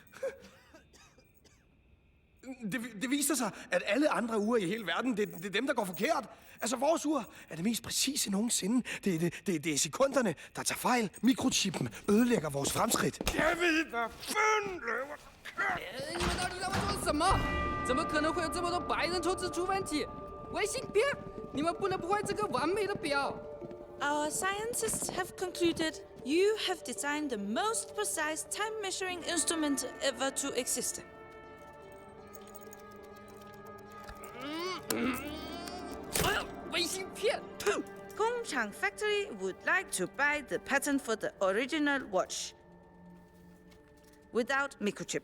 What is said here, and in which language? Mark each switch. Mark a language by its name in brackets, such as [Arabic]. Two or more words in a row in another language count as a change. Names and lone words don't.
[Danish] Det viser sig, at alle andre ure i hele verden, det er dem, der går forkert. Altså, vores ur er det mest præcise nogensinde. Det er sekunderne, der tager fejl. Mikrochippen ødelægger vores fremskridt. Jeg ved, hvad fanden løber. [Chinese] 你们到底让我做什么？怎么可能会有这么多白人投资出问题？微芯片，你们不能破坏这个完美的表。 [English] Our scientists have concluded you have designed the most precise time measuring instrument ever to exist. [Chinese] 微芯片。 [English] Gongchang Factory would like to buy the patent for the original watch without microchip.